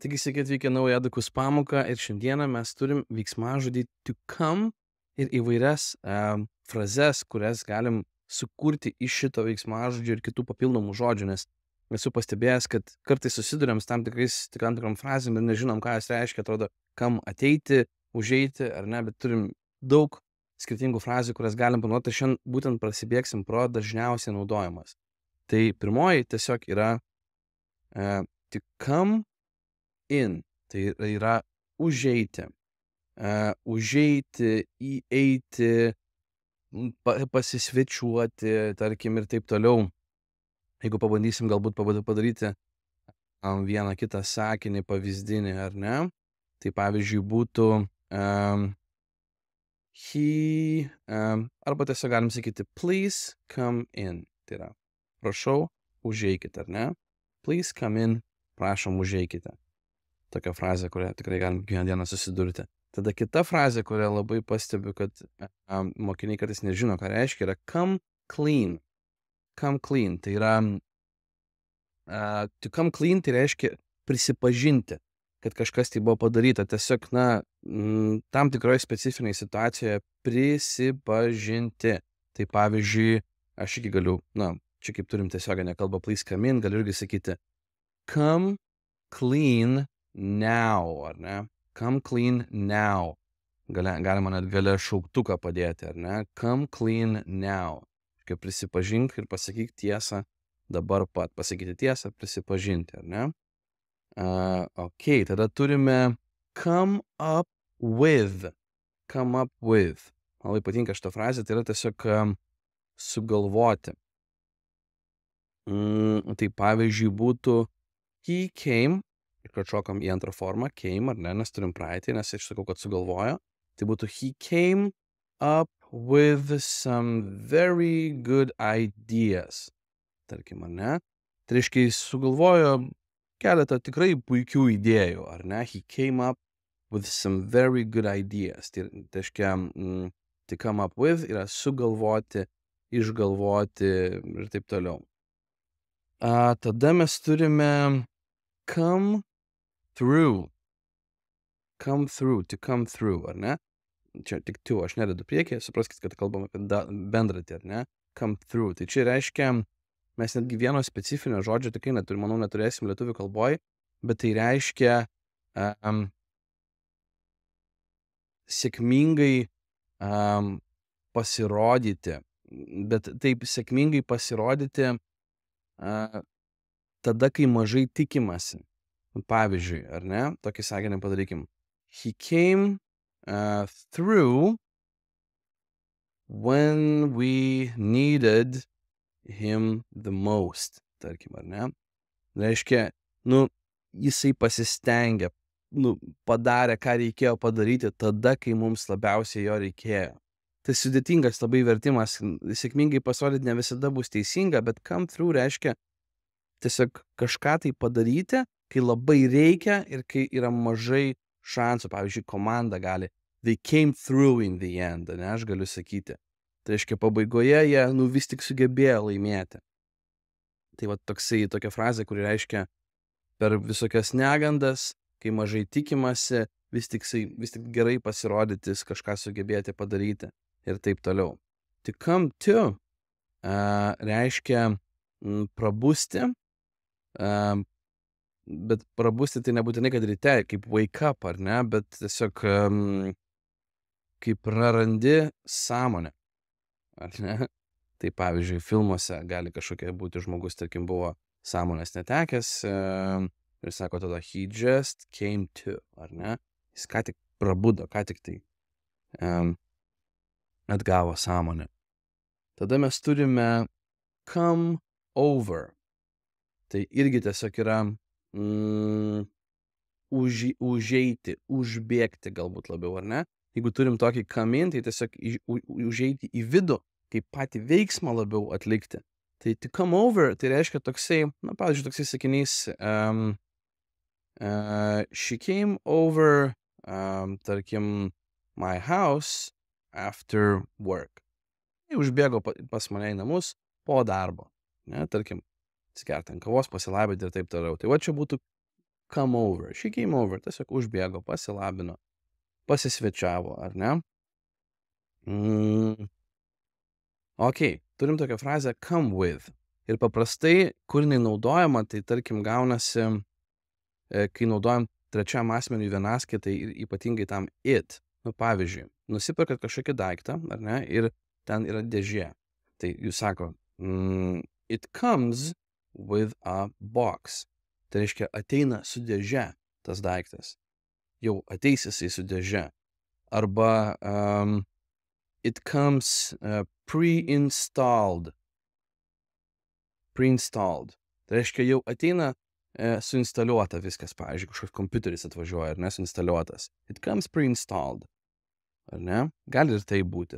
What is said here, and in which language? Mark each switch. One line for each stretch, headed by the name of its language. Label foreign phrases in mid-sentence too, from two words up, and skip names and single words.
Lithuanian: Taigi, sveiki atvykę naują Edukus pamoką ir šiandieną mes turim veiksmažodį
English: to come
Lithuanian: ir įvairias frazes, kurias galim sukurti iš šito veiksmažodžio ir kitų papildomų žodžių, nes esu pastebėjęs, kad kartais susiduriam su tam tikrom frazėm ir nežinom, ką jos reiškia, atrodo, kam ateiti, užeiti ar ne, bet turim daug skirtingų frazių, kurias galim panaudoti ir šiandien būtent prasibėgsim pro dažniausiai naudojamas. Tai pirmoji tiesiog yra
English: to come in,
Lithuanian: tai yra užeiti, įeiti, pasisvečiuoti, tarkim, ir taip toliau. Jeigu pabandysim galbūt padaryti vieną kitą sakinį pavyzdinį, ar ne? Tai pavyzdžiui būtų arba tiesiog galim sakyti
English: please come in.
Lithuanian: Tai yra, prašau, užeikite, ar ne?
English: Please come in,
Lithuanian: prašom, užeikite. Tokia frazė, kurią tikrai galim kiekvieną dieną susidurti. Tada kita frazė, kurią labai pastebiu, kad mokiniai kartais nežino, ką reiškia, yra
English: come clean. Come clean.
Lithuanian: Tai yra
English: to come clean,
Lithuanian: tai reiškia prisipažinti, kad kažkas tai buvo padaryta. Tiesiog, tam tikroje specifinėje situacijoje prisipažinti. Tai pavyzdžiui, aš iki galiu, čia kaip turim tiesioginę kalbą
English: please come in,
Lithuanian: galiu irgi sakyti
English: come clean now,
Lithuanian: ar ne?
English: Come clean now.
Lithuanian: Galima net gale šauktuką padėti, ar ne?
English: Come clean now.
Lithuanian: Kaip prisipažink ir pasakyk tiesą dabar pat. Pasakyti tiesą, prisipažinti, ar ne?
English: Ok,
Lithuanian: tada turime
English: come up with. Come up with.
Lithuanian: Man labai patinka šita frazė, tai yra tiesiog sugalvoti. Tai pavyzdžiui būtų
English: he came,
Lithuanian: ir kad šokam į antrą formą, came, ar ne, nes turim praeitį, nes aš sakau, kad sugalvojo. Tai būtų
English: he came up with some very good ideas.
Lithuanian: Tarkim, ar ne? Tai reiškia, jis sugalvojo keletą tikrai puikių idėjų, ar ne?
English: He came up with some very good ideas.
Lithuanian: Tai reiškia,
English: to come up with
Lithuanian: yra sugalvoti, išgalvoti ir taip toliau. Tada mes turime
English: come through. Come through, to come through,
Lithuanian: ar ne? Čia tik tu, aš nededu priekį, supraskite, kad kalbam apie bendratį, ar ne?
English: Come through.
Lithuanian: Tai čia reiškia, mes netgi vieno specifinio žodžio tikrai neturėsim lietuvių kalboj, bet tai reiškia sėkmingai pasirodyti. Bet taip sėkmingai pasirodyti tada, kai mažai tikimasi. Pavyzdžiui, ar ne? Tokį sakinį padarykim.
English: He came through when we needed him the most.
Lithuanian: Tarkim, ar ne? Reiškia, jisai pasistengė, padarė, ką reikėjo padaryti tada, kai mums labiausiai jo reikėjo. Tai sudėtingas labai vertimas, sėkmingai pasirodyti ne visada bus teisinga, bet
English: come through
Lithuanian: reiškia tiesiog kažką tai padaryti, kai labai reikia ir kai yra mažai šansų. Pavyzdžiui, komanda gali
English: they came through in the end,
Lithuanian: ne, aš galiu sakyti. Tai reiškia, pabaigoje jie vis tik sugebėjo laimėti. Tai va tokia frazė, kuri reiškia per visokias negandas, kai mažai tikimasi, vis tik gerai pasirodyti, kažką sugebėti padaryti ir taip toliau.
English: To come to
Lithuanian: reiškia prabusti, bet prabusti tai nebūtinai, kad ryte, kaip
English: wake up,
Lithuanian: ar ne, bet tiesiog kaip prarandi sąmonę, ar ne? Tai pavyzdžiui, filmuose gali kažkokia būti žmogus, tarkim, buvo sąmonės netekęs ir sako tada
English: he just came to,
Lithuanian: ar ne? Jis ką tik prabudo, ką tik tai atgavo sąmonę. Tada mes turime
English: come over.
Lithuanian: Tai irgi tiesiog yra užeiti, užbėgti galbūt labiau, ar ne? Jeigu turim tokį
English: come in,
Lithuanian: tai tiesiog užeiti į vidų, kaip patį veiksmą labiau atlikti. Tai
English: to come over,
Lithuanian: tai reiškia toksai, pavyzdžiui, toksai sakinys
English: she came over,
Lithuanian: tarkim,
English: my house after work.
Lithuanian: Jis užbėgo pas mane į namus po darbo, ne, tarkim, atsigerti ant kavos, pasilaibinti ir taip toliau. Tai va čia būtų
English: come over. She came over.
Lithuanian: Tiesiog užbėgo, pasilabino, pasisvečiavo, ar ne? Ok, turim tokią frazę
English: come with.
Lithuanian: Ir paprastai, kur jinai naudojama, tai tarkim gaunasi, kai naudojam trečiam asmeniui vienaskaitai ir ypatingai tam it. Nu, pavyzdžiui, nusipirkat kažkokį daiktą, ar ne, ir ten yra dėžė. Tai jūs sako,
English: it comes with a box.
Lithuanian: Tai reiškia, ateina su dėže tas daiktas. Jau ateis jisai su dėže. Arba
English: it comes pre-installed. Pre-installed.
Lithuanian: Tai reiškia, jau ateina suinstaliuota viskas, pavyzdžiui, kažkoks kompiuteris atvažiuoja, ar ne, suinstaliuotas.
English: It comes pre-installed.
Lithuanian: Ar ne? Gali ir tai būti.